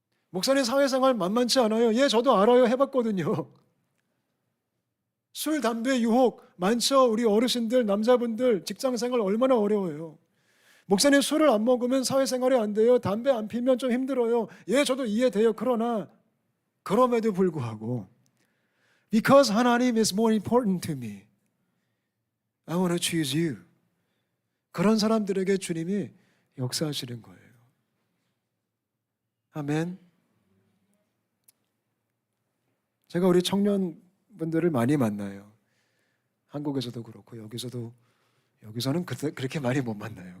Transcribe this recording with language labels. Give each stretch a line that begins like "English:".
Korean: 목사님 사회생활 만만치 않아요. 예, 저도 알아요. 해봤거든요. 술, 담배, 유혹 많죠. 우리 어르신들, 남자분들 직장생활 얼마나 어려워요. 목사님 술을 안 먹으면 사회생활이 안 돼요. 담배 안 피면 좀 힘들어요. 예, 저도 이해돼요. 그러나 그럼에도 불구하고
English: Because 하나님 is more important to me. I want to choose you.
Korean: 그런 사람들에게 주님이 역사하시는 거예요. 아멘. 제가 우리 청년분들을 많이 만나요. 한국에서도 그렇고 여기서는 그렇게 많이 못 만나요.